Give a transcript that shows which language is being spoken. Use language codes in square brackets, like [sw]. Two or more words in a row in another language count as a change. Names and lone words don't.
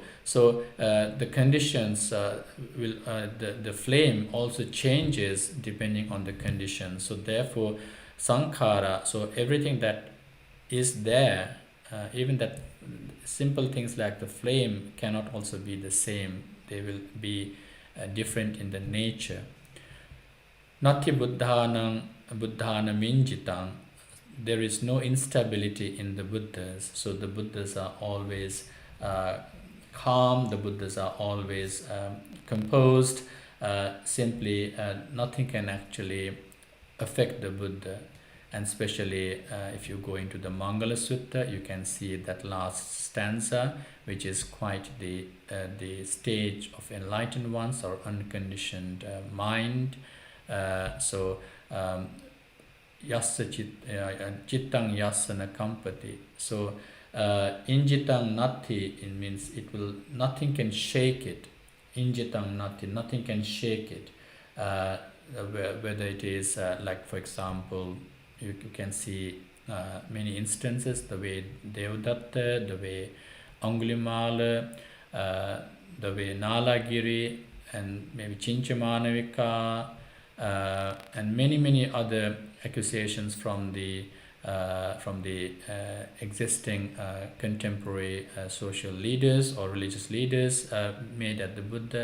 [en] So the conditions will the flame also changes depending on the conditions. So therefore sankhara, so everything that is there, even that simple things like the flame cannot also be the same. They will be different in the nature. [pi] Nati buddhanam minjitang. [en] There is no instability in the Buddhas. So the Buddhas are always calm, the Buddhas are always composed. Simply nothing can actually affect the Buddha. And especially if you go into the Mangala Sutta, you can see that last stanza, which is quite the stage of enlightened ones or unconditioned mind. [pi] Yassa chittang yasana kampati. So injitang nati, [en] it means it will, nothing can shake it. [pi] Injitang nati, [en] nothing can shake it. Whether it is like, for example, you can see many instances, the way Devadatta, the way Angulimala, the way Nalagiri, and maybe Chinchamanavika, and many other accusations from the existing contemporary social leaders or religious leaders made at the Buddha.